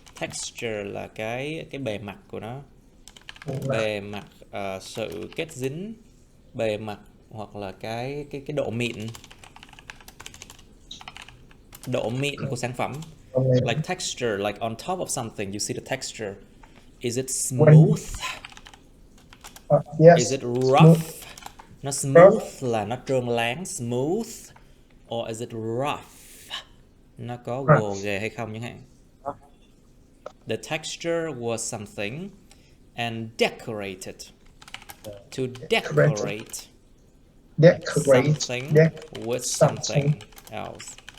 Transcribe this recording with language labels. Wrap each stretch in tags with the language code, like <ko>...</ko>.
<vi>Texture là cái bề mặt của nó. Bề mặt, sự kết dính, bề mặt, hoặc là cái độ mịn. Độ mịn của sản phẩm.</vi> <en>Like texture, like on top of something, you see the texture. Is it smooth? Yes. Is it rough?</en> <vi>Nó smooth là nó trơn láng,</vi> <en>smooth. Or is it rough?</en> <vi>Nó có gồ ghề hay không chẳng hạn.</vi> <en>The texture was something and decorated. To decorate something with something else.</en>